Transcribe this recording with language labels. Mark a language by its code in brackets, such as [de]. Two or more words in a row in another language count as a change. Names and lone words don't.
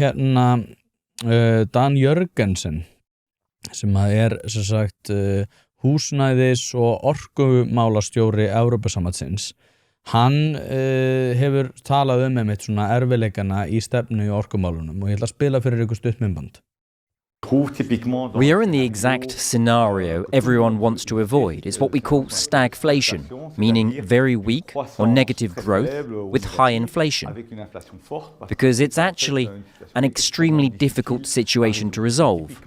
[is] Dan Jörgensen sem að er sem sagt húsnæðis og orkumálastjóri Evrópusambandsins hann hefur talað einmitt svona erfiðleikana í stefnu í orkumálunum og ég ætla að spila fyrir ykkur stutt myndband. [en] We are in the exact scenario everyone wants to avoid. It's what we call stagflation, meaning very weak or negative growth with high inflation. Because it's actually an extremely difficult situation to resolve.